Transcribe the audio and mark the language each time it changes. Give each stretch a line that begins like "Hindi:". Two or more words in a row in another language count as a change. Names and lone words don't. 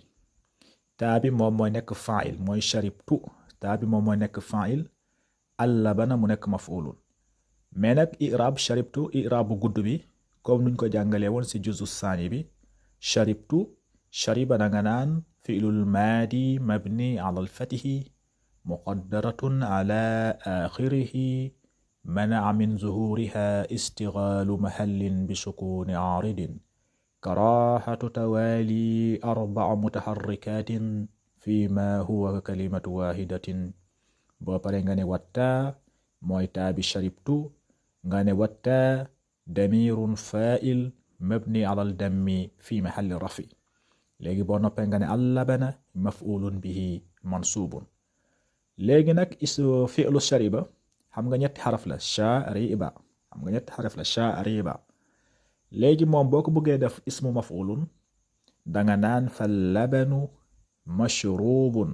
Wolof: taa bi moom mooy nekk fa'il mooy sharibtu taa bi moom mooy nekk fa'il al-labana mu nekk maf'ulun. mais nag i'rab sharibtu i'rab bu gudd bi comme nuñ ko jàngalee woon ci juzu saani bi sharibtu shariba da nga naan
Arabic: فعل ماض مبني على الفتح مقدرة على آخره منع من ظهورها اشتغال محل بسكون عارض كراهة توالي أربع متحركات فيما هو كلمة واحدة.
Wolof: boo pare nga ne watta mooy taa bi sharibtu nga ne watta
Arabic: ضمير فاعل مبني على الضم في محل رفع.
Wolof: léegi boo noppee nga ne
Arabic: اللبن مفعول به منصوب.
Wolof: léegi nag fi'lu shariba xam nga ñetti xaraf la shariba xam nga ñetti xaraf la shariba. léegi moom boo ko bëggee def
Arabic: اسم مفعول
Wolof: danga naan
Arabic: فاللبن مشروب.